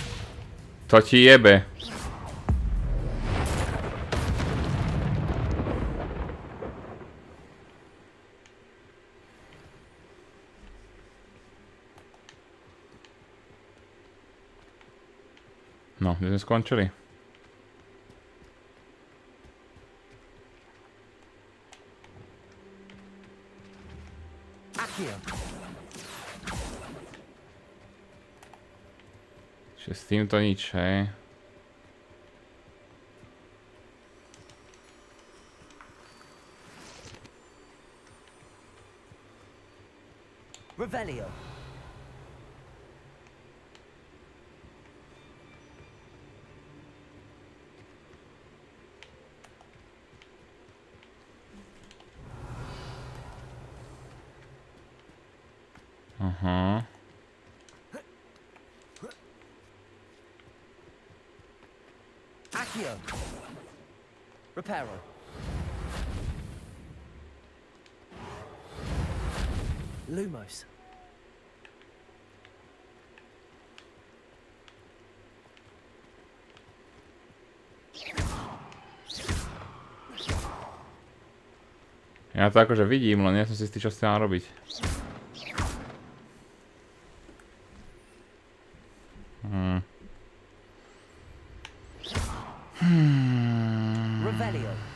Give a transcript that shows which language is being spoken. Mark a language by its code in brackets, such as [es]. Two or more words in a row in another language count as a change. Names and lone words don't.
[sk] To ti jebe. No, kde sme skončili? Čiže s týmto nič, hej? Revelio. Aha. Accio. Reparo. Lumos. Ja to akože vidím, len nie som si istý, čo s tým mám robiť. Revelio.